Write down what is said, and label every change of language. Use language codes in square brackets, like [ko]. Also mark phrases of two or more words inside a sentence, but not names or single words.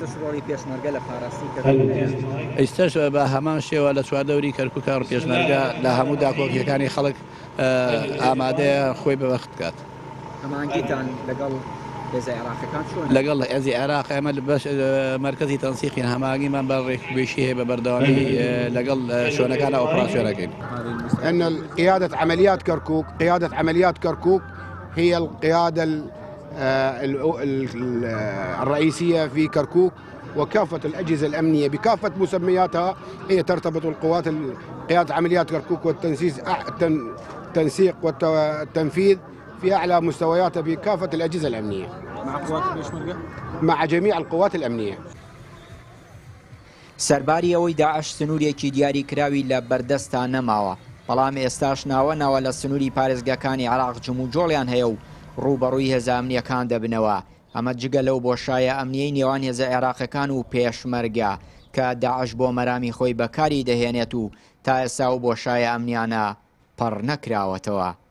[ckb] ئێستش بە هەمان شێوە لە چواردەوری کەرکووکە پێشمەرگە لە هەموو داکۆکیەکانی خەڵک ئامادەیە خۆی بەبەخت بکات. هەمانگیتان لەگەڵ لەگەڵ هێزی عێراق ئێمە مەرکەزی تەنسیقین هەماهنگیمان بە ڕێکوپێشی هەیە بە بەردەوامی لەگەڵ شوێنەکان ئۆپراسیۆنەکەین. [ar] أن قيادة عمليات كركوك هي القيادة الرئيسية في كركوك، وكافة الأجهزة الأمنية بكافة مسمياتها هي ترتبط القوات قيادة عمليات كركوك والتنسيق والتنفيذ في أعلى مستوياتها بكافة الأجهزة الأمنية مع جميع القوات الأمنية. [ckb] سەرباری ئەوەی داعش سنوورێکی دیاری کراوی لە بەردەستا نەماوە، بەڵام ئێستاش ناوە لە سنووری پارێزگاکانی عێراق جم و جۆڵیان هەیە و ڕووبەڕووی هێزە ئەمنیەکان دەبنەوە. ئەمە جگە لەو بۆشایە ئەمنیەی نێوان هێزە عێراقیەکان و پێشمەرگە کە داعش بۆ مەرامی خۆی بەکاری دەهێنێت و تا ئێستا و بۆشایە ئەمنیانە پڕ نەکراوەتەوە.